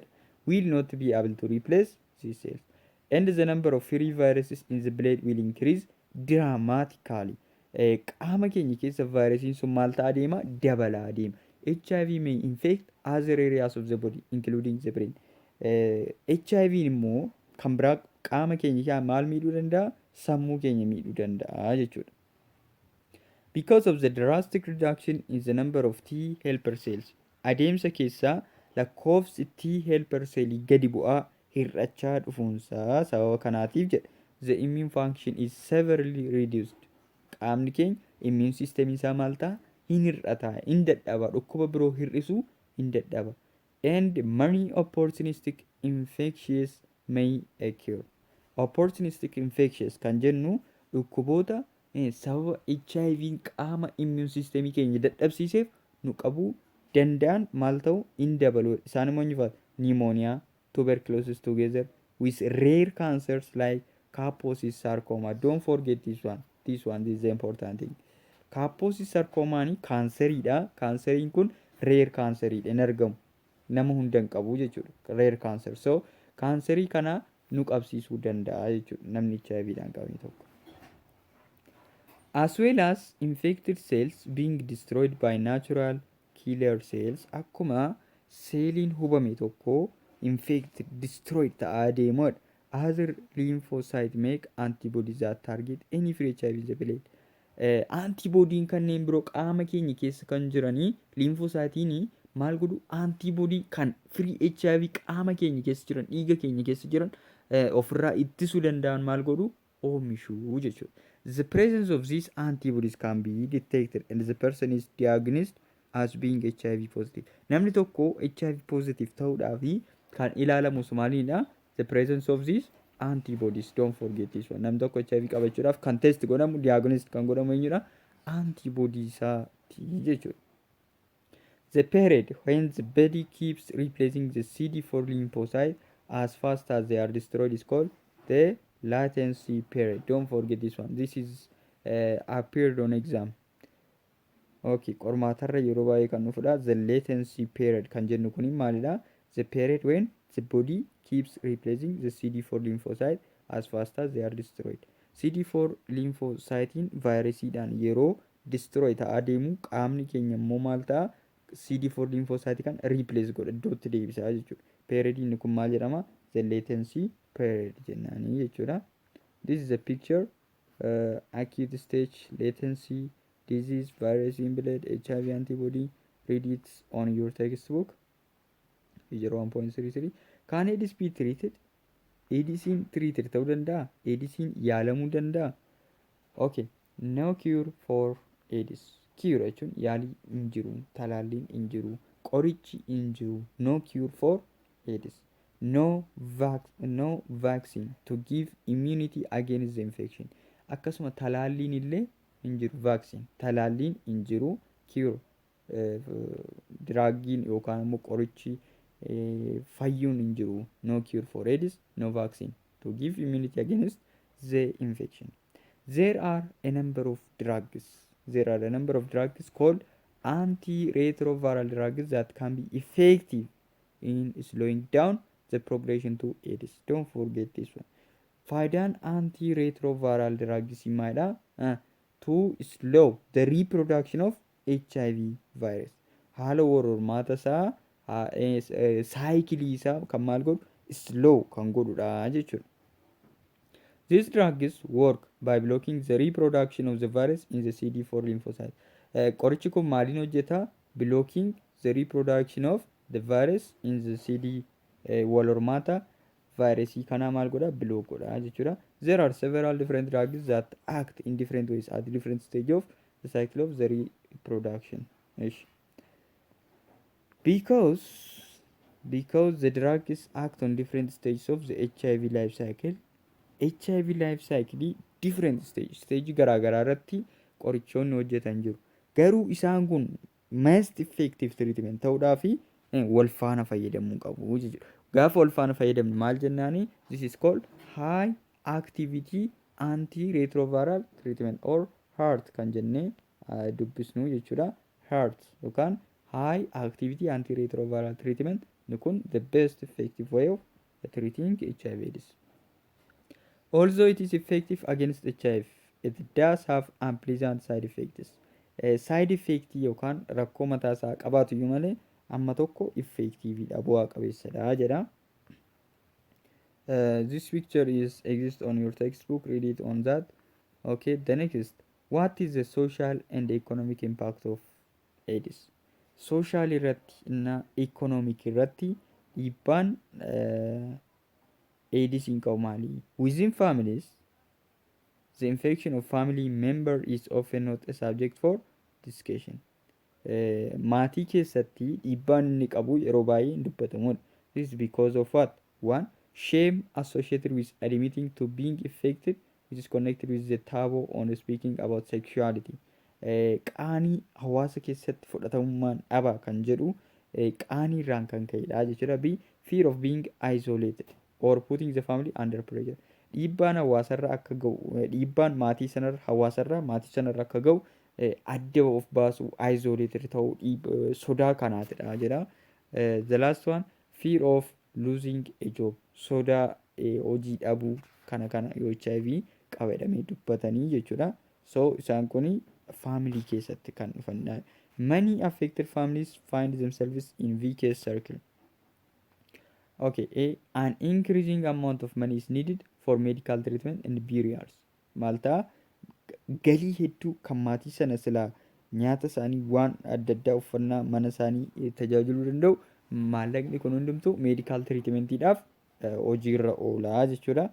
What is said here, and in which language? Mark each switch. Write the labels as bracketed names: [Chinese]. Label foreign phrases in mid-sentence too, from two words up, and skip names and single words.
[English] Will not be able to replace these cells. And the number of free viruses in the blood will increase dramatically. [Oromo] Qaama keenya keessa vaayirasiin sun maal ta'a adeema? Dabalaa adeema. [English] HIV may infect other areas of the body including the brain. [Oromo] HIV immoo kan biraa qaama keenya keessaa maal miidhuu danda'a? Sammuu keenya miidhuu danda'a jechuudha. [English] Because of the drastic reduction in the number of T helper cells. [Oromo] Adeemsa keessaa lakkoofsi [English] T helper [Oromo] cellii gadi bu'aa hir'achaa dhufuunsaa sababa kanaatiif jedha. [English] The immune function is severely reduced. [Oromo] Qaamni keenya [English] immune system [Oromo] isaa maal ta'a? Hin hir'ata, hin dadhaba, dhukkuba biroo hir'isuu hin dadhaba. [English] And many opportunistic infections may occur. Opportunistic infections [Oromo] kan jennu dhukkuboota sababa HIV'n qaama [English] immune systemii [Oromo] keenya dadhabsiiseef nu qabuu danda'an maal ta'u hin dabalu. Isaan immoo ni [English] pneumonia, tuberculosis together with rare cancers like Kaposi sarcoma. Don't forget this one. This is the important thing. [Oromo] Kaposi sarcoma ni kanseriidha. Kanseriin kun rare kanseriidha. Hin argamu. Nama hunda hin qabu jechuudha. [English] Rare cancer. [Oromo] So kanserii kana nu qabsiisuu danda'a jechuudha. Namni HIVdhaan qabame tokko. [English] As well as infected cells being destroyed by natural killer cells. [Oromo] Akkuma seeliin hubame tokko [English] infected, destroyed [Oromo] ta'aa deemuudha. [English] Other lymphocytes make antibodies that target any free HIV in the blood. [Oromo] Antibodiin kanneen biroo qaama keenya keessa kan jiranii lymphocytiin maal godhu? Antibodii kan free HIV qaama keenya keessa jiran, dhiiga keenya keessa jiran ofirraa ittisuu danda'an maal godhu? Oomishuu jechuudha. [English] The presence of these antibodies can be detected and the person is diagnosed as being HIV positive. [Oromo] Namni tokko [English] HIV positive [Oromo] ta'uudhaafi kan ilaalamu maaliidha? [English] The presence of these antibodies. Don't forget this one. [Oromo] Namni tokko HIV qabachuudhaaf kan test godhamu, diagnosed kan godhamu eenyudha? Antibodies isaati jechuudha. [English] The period when the body keeps replacing the CD4 lymphocyte as fast as they are destroyed is called the latency period. Don't forget this one. This is appeared on exam. [Oromo] Okay, qormaatarra yeroo baay'ee kan dhufudha. [English] The latency period [Oromo] kan jennu kuni maalidha? [English] The period when the body keeps replacing the CD4 lymphocyte as fast as they are destroyed. [Oromo] CD4 lymphocytiin vaayirasiidhaan yeroo destroy ta'aa deemu qaamni keenya immoo maal ta'a CD4 lymphocyte kan replace godha iddootti deebisaa jechuudha. Period inni kun maal jedhama? [English] The latency period [Oromo] jennaanii jechuudha. [English] This is a picture acute stage latency disease virus in blood HIV antibody. Read it on your textbook. Figure 1.33. Can AIDS be treated? [Oromo] AIDSin treated ta'uu danda'a? AIDSin yaalamuu danda'a? [English] Okay. No cure for AIDS. [Oromo] Cure jechuun yaalii hin jiru, talaalliin hin jiru, qorichi hin jiru. [English] No cure for AIDS. No vaccine to give immunity against the infection. [Oromo] Akkasuma talaalliin illee hin jiru. Vaccine talaalliin hin jiru. Cure diraagiin yookaan immoo qorichi fayyuun hin jiru. [English] No cure for AIDS. No vaccine to give immunity against the infection. There are a number of drugs. There are a number of drugs called anti-retroviral drugs that can be effective in slowing down the progression to AIDS. Don't forget this one. [Oromo] Faayidaan [English] anti-retroviral drugs [Oromo] maadha? [English] To slow the reproduction of HIV virus. [Oromo] Haala hormaata isaa saayikilii isaa kan maal godhu slow kan godhudha jechuudha. [English] These drugs work by blocking the reproduction of the virus in the CD4 lymphocyte. [Oromo] Qorichi kun maaliin hojjeta? [English] Blocking the reproduction of the virus in the CD [Oromo] wal hormaata vaayirasii kana maal godha? Block godha jechuudha. [English] There are several different drugs that act in different ways at different stage of the cycle of the reproduction. Because the drugs act on different stages of the HIV life cycle. HIV life cycle different stage [Oromo] garaagaraa irratti qorichoonni hojjetan jiru. Garuu isaan kun [English] most effective treatment [Oromo] ta'uudhaaf wal faana fayyadamuu qabu jechuudha. Gaafa wal faana fayyadamne maal jennaani? [English] This is called High Activity Anti-Retroviral Treatment or HAART [Oromo] kan jennee dubbisnu jechuudha. [English] HAART yookaan High Activity Anti-Retroviral Treatment [Oromo] ni kun [English] the best effective way of treating HIV/AIDS. Although it is effective against HIV, it does have unpleasant side effects. Side effect [Oromo] yookaan rakkoo mataa isaa qabaatu iyyuu malee amma tokko effectiveidha, bu'aa qabeessadha jedha. [English] This picture exists on your textbook. Read it on that. Okay. The next, what is the social and economic impact of AIDS? [Oromo] Social irratti na economic irratti dhiibbaan AIDS hin qabu maali? [English] Within families, the infection of family member is often not a subject for discussion. [Oromo] Maatii keessatti dhiibbaan inni qabu yeroo baay'ee hin dubbatamudha. [English] This is because of what? One, shame associated with admitting to being affected, which is connected with the taboo on speaking about sexuality. [Oromo] Qaanii hawaasa keessatti fudhatamummaan dhaba kan jedhu qaanii irraan kan ka'edha jechuudha. [English] B, fear of being isolated or putting the family under pressure. [Oromo] Dhiibbaan hawaasarra akka ga'u, dhiibbaan maatii sanarra hawaasarra maatii sanarra akka ga'u adda of baasu isolated ta'uu sodaa kanaatidha jedha. [English] The last one, fear of losing a job. [Oromo] Sodaa hojii dhabuu kana yoo HIV qabadhamee dubbatanii jechuudha. So isaan kuni family keessatti kan dhufanidha. [English] Many affected families find themselves in vicious circle. Okay, an increasing amount of money is needed for medical treatment and burials. [Oromo] Malta galii hedduu kan maatii sana silaa nyaata isaanii waan adda addaa uffannaa mana isaanii tajaajiluu danda'u maallaqni kun hundumtuu [English] medical treatmentiidhaaf [Oromo] hojiirra oolaa jechuudha.